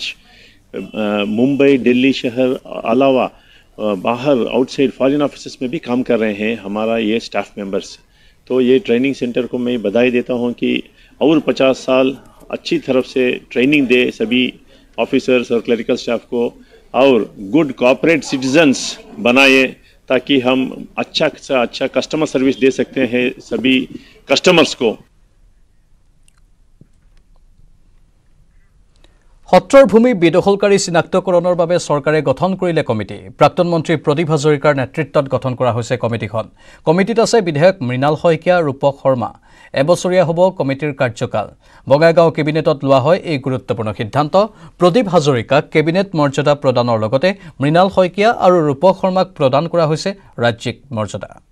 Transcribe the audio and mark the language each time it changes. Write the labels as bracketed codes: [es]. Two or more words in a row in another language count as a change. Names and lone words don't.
[hi] मुंबई दिल्ली शहर अलावा बाहर [en] outside foreign offices [hi] में भी काम कर रहे हैं हमारा ये [en] staff members [hi] तो ये [en] training centre [hi] को मैं बधाई देता हूँ कि और 50 साल अच्छी तरफ से ट्रेनिंग दे सभी ऑफिसर्स और [en] clerical staff [hi] को और [en] good corporate citizens [hi] बनाए ताकि हम अच्छा से अच्छा [en] customer service [hi] दे सकते हैं सभी कस्टमर्स को [as] সত্ৰৰ ভূমি বেদখলকাৰী চিনাক্তকৰণৰ বাবে চৰকাৰে গঠন কৰিলে কমিটি প্ৰাক্তন মন্ত্ৰী প্ৰদীপ হাজৰিকাৰ নেতৃত্বত গঠন কৰা হৈছে কমিটিখন কমিটিত আছে বিধায়ক মৃণাল শইকীয়া ৰূপক শৰ্মা এবছৰীয়া হ'ব কমিটিৰ কাৰ্যকাল বগাইগাঁও কেবিনেটত লোৱা হয় এই গুৰুত্বপূৰ্ণ সিদ্ধান্ত প্ৰদীপ হাজৰিকাক কেবিনেট মৰ্যাদা প্ৰদানৰ লগতে মৃণাল শইকীয়া আৰু ৰূপক শৰ্মাক প্ৰদান কৰা হৈছে ৰাজ্যিক মৰ্যাদা